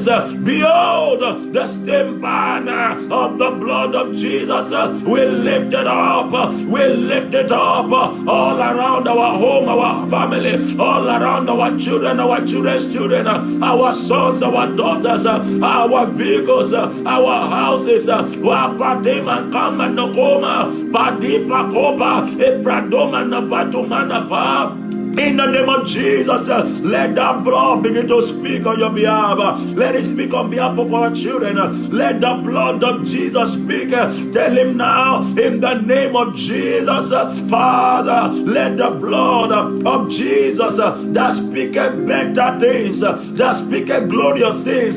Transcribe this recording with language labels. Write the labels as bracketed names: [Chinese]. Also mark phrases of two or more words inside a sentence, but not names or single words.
[English] Behold, the same banner of the blood of Jesus. We lift it up. We lift it up all around our home, our family, all around our children, our children's children, our sons, our daughters, our vehicles, our houses. Wafatima kama nokoma, Padipa koba, Epradoma na Batumana pa. In the name of Jesus, let that blood begin to speak on your behalf. Let it speak on behalf of our children. Let the blood of Jesus speak. Tell him now, in the name of Jesus, Father, let the blood of Jesus that speaketh better things, that speaketh glorious things.